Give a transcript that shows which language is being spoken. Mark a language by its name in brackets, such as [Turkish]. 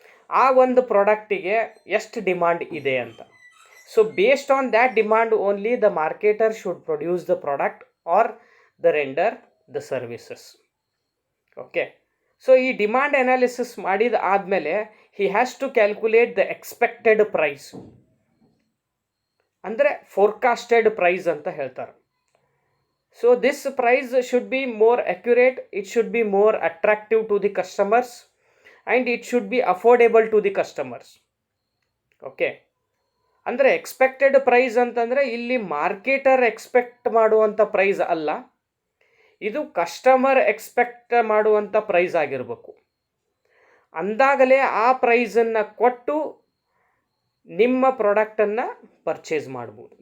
[Kannada] ಆ ಒಂದು ಪ್ರಾಡಕ್ಟಿಗೆ ಎಷ್ಟು ಡಿಮಾಂಡ್ ಇದೆ ಅಂತ. [English] So based on that demand only the marketer should produce the product or the render the services. [Kannada] Okay, so ಈ demand analysis ಮಾಡಿದ ಆದಮೇಲೆ [English] he has to calculate the expected price, [Kannada] ಅಂದರೆ ಫೋರ್ಕಾಸ್ಟೆಡ್ price ಅಂತ ಹೇಳ್ತಾರೆ. [English] So this price should be more accurate, it should be more attractive to the customers, and it should be affordable to the customers. [Kannada] Okay, ಅಂದರೆ expected price ಅಂತಂದರೆ ಇಲ್ಲಿ marketer expect ಮಾಡುವಂಥ price ಅಲ್ಲ, ಇದು customer expect ಮಾಡುವಂಥ price ಆಗಿರಬೇಕು. ಅಂದಾಗಲೇ ಆ ಪ್ರೈಸನ್ನು ಕೊಟ್ಟು ನಿಮ್ಮ ಪ್ರಾಡಕ್ಟನ್ನು ಪರ್ಚೇಸ್ ಮಾಡ್ಬೋದು.